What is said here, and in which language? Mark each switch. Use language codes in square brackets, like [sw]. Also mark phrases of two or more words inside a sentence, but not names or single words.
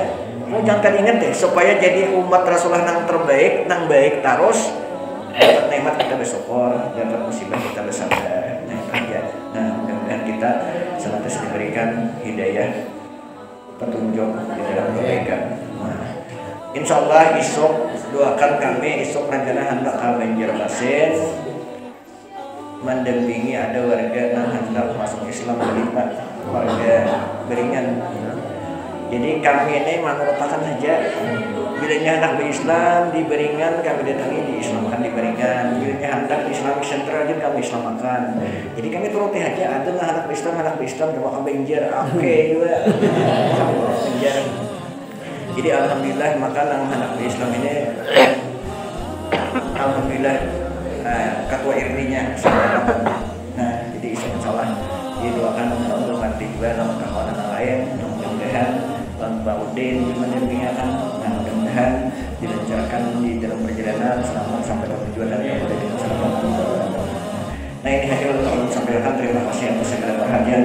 [id] Jangan ingat deh supaya jadi umat Rasulullah yang terbaik, yang baik terus dapat nikmat kita bersyukur, dapat musibah kita bersabar. Nah itu aja. Nah mudah-mudahan kita senantiasa diberikan hidayah petunjuk di dalam kebaikan. Nah, [ar] إن شاء الله [id] esok doakan kami esok rencana hendak ke Banjarmasin mendampingi ada warga yang hendak masuk Islam berlipat warga Beringan. Jadi kami ini menurutakan saja bilanya hendak berislam di Beringan kami datangi diislamkan di Beringan, bilanya hendak di Islamic Center aja kami islamkan. Jadi kami turuti aja ada lah hendak berislam coba kami Banjar oke juga Banjar. Jadi alhamdulillah maka yang hendak berislam ini alhamdulillah ketua RT-nya nah jadi [ar] إن شاء الله [id] didoakan untuk nanti juga sama kawan lain mudah-mudahan Pak Udin mendampingakan. Nah mudah-mudahan dilancarkan di dalam perjalanan selamat sampai ke tujuan dan yang boleh kita selamat. Nah ini hanya untuk kami sampaikan. Terima kasih atas segala perhatiannya.